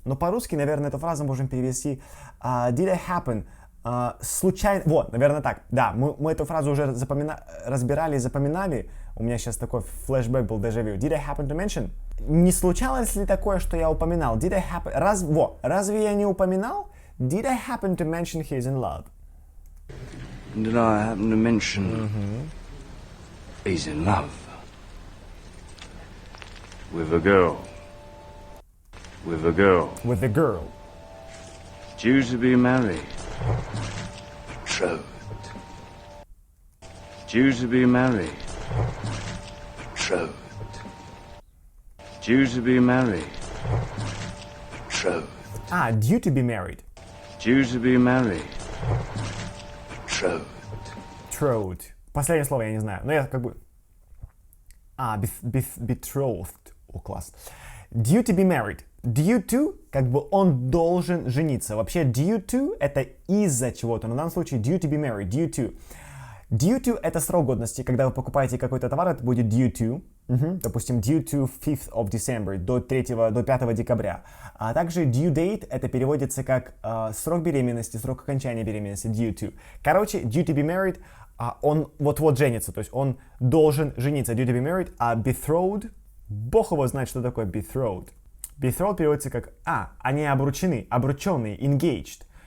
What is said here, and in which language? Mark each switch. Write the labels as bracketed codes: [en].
[ru] Но по-русски, наверное, эту фразу можем перевести [en] did I happen? [ru] Случайно... Вот, наверное, так. Да, мы эту фразу уже разбирали и запоминали. У меня сейчас такой флешбэк был, дежавю. [en] Did I happen to mention? [ru] Не случалось ли такое, что я упоминал? [en] Did I happen... [ru] Разве я не упоминал? [en] Did I happen to mention he's in love? Did I happen to mention he's in love with a girl? With a girl. With a girl. Due to be married. Betrothed. Due to be married. Betrothed. Due to be married. Betrothed. Due to be married. Due to be married. Betrothed. Betrothed. [ru] Последнее слово я не знаю. Но я как бы... betrothed. О, класс. [en] Due to be married. [ru] Due to, как бы он должен жениться. Вообще due to это из-за чего-то. Но в данном случае [en] due to be married. Due to. [ru] Due to это срок годности. Когда вы покупаете какой-то товар, это будет due to. Допустим, [en] due to 5th of December, [ru] до 5 декабря. А также due date это переводится как срок беременности, срок окончания беременности, due to. Короче, [en] due to be married, [ru] он вот-вот женится, то есть он должен жениться, [en] due to be married, [ru] а betrothed, бог его знает, что такое betrothed. Betrothed переводится как, они обручены, обрученные, engaged.